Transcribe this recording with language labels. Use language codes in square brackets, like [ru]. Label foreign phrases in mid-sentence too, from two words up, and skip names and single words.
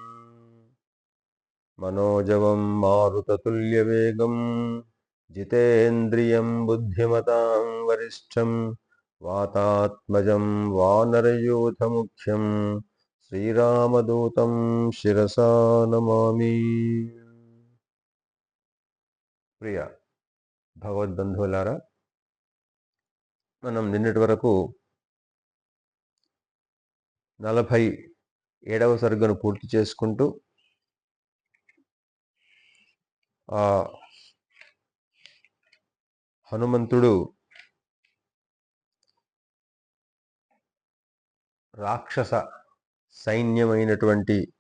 [sa] मनोजवं मारुततुल्यवेगं जितेन्द्रियं बुद्धिमतां वरिष्ठं वातात्मजं वानरयूथमुख्यं श्रीरामदूतं शिरसा नमामि। [te] ప్రియ భగవద్బంధువులారా, మనం నిన్నటి వరకు 47వ సర్గను పూర్తి చేసుకుంటూ ఆ హనుమంతుడు రాక్షస సైన్యమైనటువంటి